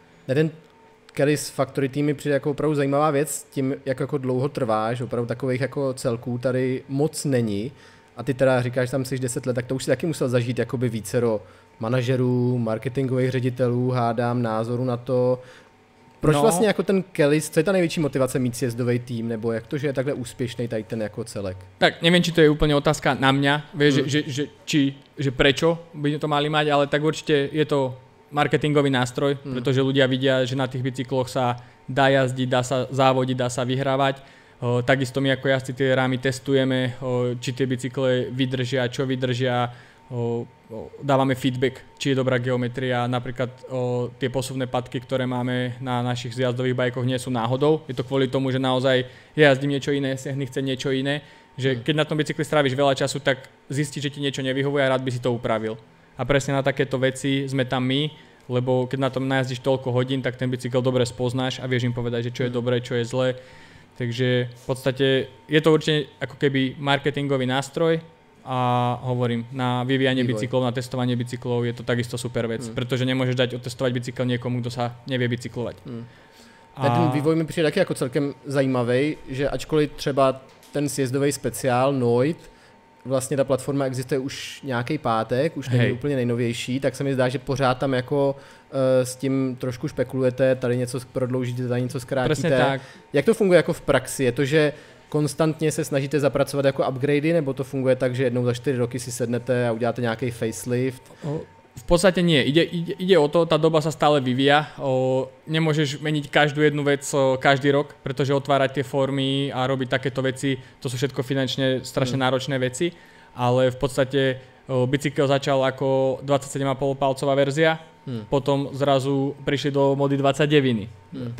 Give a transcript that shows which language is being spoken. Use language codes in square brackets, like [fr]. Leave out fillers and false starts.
[cs] Jeden Kelly's Factory Team mi přijde jako opravdu zajímavá věc, tím jak jako dlouho trváš, opravdu takových jako celků tady moc není. A ty teda říkáš, že tam jsi 10 let, tak to už si taky musel zažít jakoby vícero manažerů, marketingových ředitelů, hádám, názoru na to. Proč vlastně jako ten Kelly's, co je ta největší motivace mít sjezdový tým, nebo jak to, že je takhle úspěšný tady ten jako celek? [sk] Tak neviem, či to je úplne otázka na mňa, vieš, že prečo by to mali mať, ale tak určite je to marketingový nástroj, pretože ľudia vidia, že na tých bicykloch sa dá jazdiť, dá sa závodiť, dá sa vyhrávať. Takisto my ako jazdci tie rámy testujeme, či tie bicykle vydržia, čo vydržia, dávame feedback, či je dobrá geometria, napríklad tie posuvné padky, ktoré máme na našich zjazdových bajkoch nie sú náhodou, je to kvôli tomu, že naozaj ja jazdím niečo iné, Sehny chce niečo iné, že keď na tom bicykli stráviš veľa času, tak zistíš, že ti niečo nevyhovuje a rád by si to upravil. A presne na takéto veci sme tam my, lebo keď na tom najazdíš toľko hodín, tak ten bicykel dobre spoznáš a vieš im povedať, že čo je dobré, čo je zlé. Takže v podstate je to určite ako keby marketingový nástroj a hovorím, na vyvíjanie bicyklov, na testovanie bicyklov je to takisto super vec, pretože nemôžeš dať otestovať bicykel niekomu, kto sa nevie bicyklovať. [cs] A ten vývoj mi přijde taky jako celkem zajímavý, že ačkoliv třeba ten sjezdový speciál Noid, vlastně ta platforma existuje už nějaký pátek, už není úplně nejnovější, tak se mi zdá, že pořád tam jako s tím trošku špekulujete, tady něco prodloužíte, tady něco zkrátíte. [sk] Presne tak. [cs] Jak to funguje jako v praxi? Je to, že konstantně se snažíte zapracovat jako upgradey, nebo to funguje tak, že jednou za 4 roky si sednete a uděláte nějaký facelift? [sk] V podstate nie. Ide o to, tá doba sa stále vyvíja. Nemôžeš meniť každú jednu vec každý rok, pretože otvárať tie formy a robiť takéto veci, to sú všetko finančne strašne náročné veci, ale v podstate bicykel začal ako 27,5 palcová verzia, potom zrazu prišli do mody 29.